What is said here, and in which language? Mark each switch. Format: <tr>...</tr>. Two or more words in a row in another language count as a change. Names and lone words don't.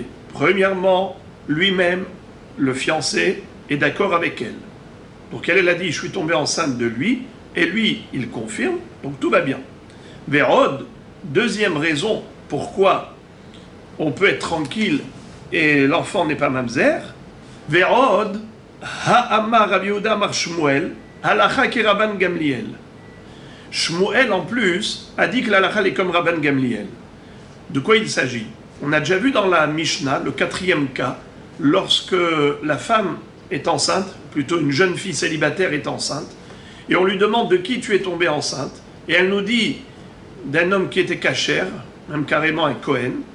<fr>Premièrement, lui-même, le fiancé, est d'accord avec elle. Donc elle a dit, je suis tombée enceinte de lui, et lui, il confirme, donc tout va bien. Vérod, deuxième raison pourquoi on peut être tranquille et l'enfant n'est pas mamzer.</fr> <arc>ועוד, האמר רב יהודה אמר שמואל, הלכה כרבן גמליאל.</arc> <fr>Shmuel, en plus, a dit que l'halakha est comme Rabban Gamliel. De quoi il s'agit? On a déjà vu dans la Mishnah, le quatrième cas, lorsque la femme est enceinte, plutôt une jeune fille célibataire est enceinte, et on lui demande de qui tu es tombée enceinte, et elle nous dit d'un homme qui était kasher, même carrément un Kohen.</fr>